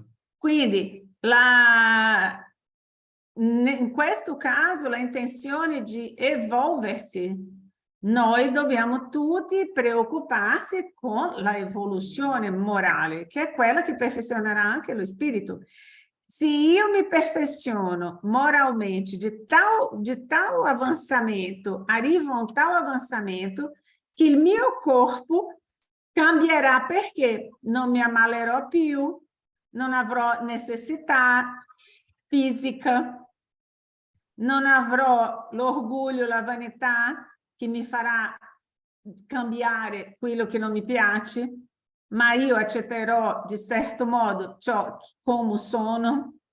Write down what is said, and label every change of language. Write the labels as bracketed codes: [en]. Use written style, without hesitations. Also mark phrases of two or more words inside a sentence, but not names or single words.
[it] Quindi, in questo caso, la intenzione di evolversi, noi dobbiamo tutti preoccuparsi con la evoluzione morale, che è quella che perfezionerà anche lo spirito. [pt] Se eu me perfecciono moralmente de tal avançamento, arrivo a um tal [it] avançamento, que il mio corpo cambierà perché non mi ammalerò più, non avrò necessità fisica, non avrò l'orgoglio, la vanità che mi farà cambiare quello che non mi piace, ma io accetterò di certo modo ciò come sono.